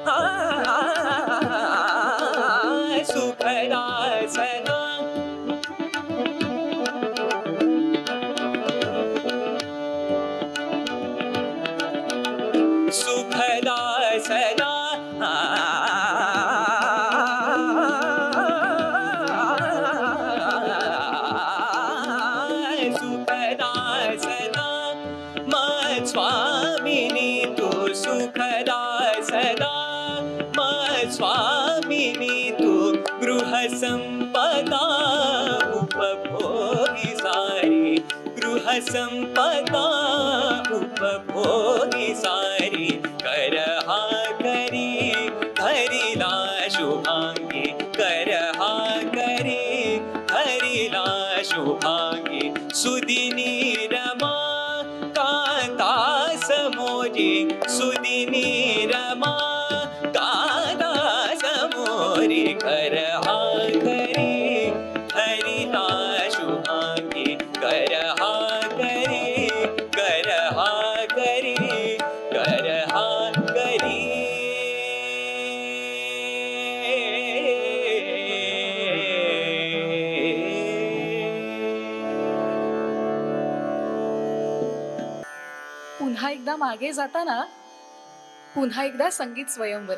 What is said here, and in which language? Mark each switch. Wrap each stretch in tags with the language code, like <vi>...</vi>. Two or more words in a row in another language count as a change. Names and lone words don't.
<mr>सुखदा सदा सुखदा सदा सुखदा सदा मत स्वामिनी तू सुखदा सदा मत स्वामिनी तू गृहसंपदा उपभोगी सारी गृहसंपदा उपभोगी सारी कर हा करी धरिला शुभांगी कर हा करी धरिला शुभांगी सुदिनी रमा कांता समोरी सुदिनी रमा कांता समोरी कर हा करी हरिता शुभांगी कर हा करी कर हा करी कर हा करी पुन्हा एकदा मागे जाताना पुन्हा एकदा संगीत स्वयंवर.</mr>